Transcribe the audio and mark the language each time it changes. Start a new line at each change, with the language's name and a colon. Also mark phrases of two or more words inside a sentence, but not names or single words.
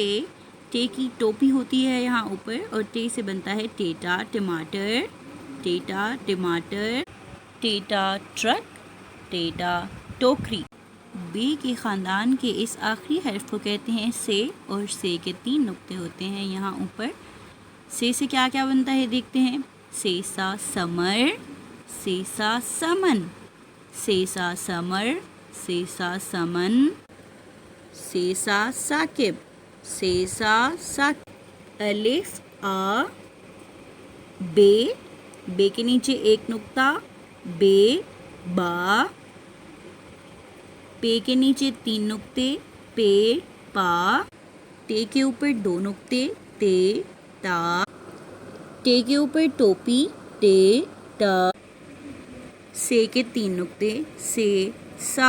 Hindi: टे की टोपी होती है यहाँ ऊपर और टे से बनता है टेटा टमाटर, टेटा टमाटर, टेटा ट्रक, टेटा टोकरी। बे के ख़ानदान के इस आखिरी हर्फ को कहते हैं से और से के 3 नुक्ते होते हैं यहाँ ऊपर। से क्या क्या बनता है देखते हैं। सेसा समर, सेसा समन, सेसा समर, सेसा समन, सेसा साकिब, सेसा साकिब। अलिफ आ बे, बे के नीचे 1 नुक्ता, बे बा, पे के नीचे 3 नुक्ते, पे पा, टे के ऊपर 2 नुक्ते, ते ता, टे के ऊपर टोपी, टे टा, से के 3 नुक्ते, से सा।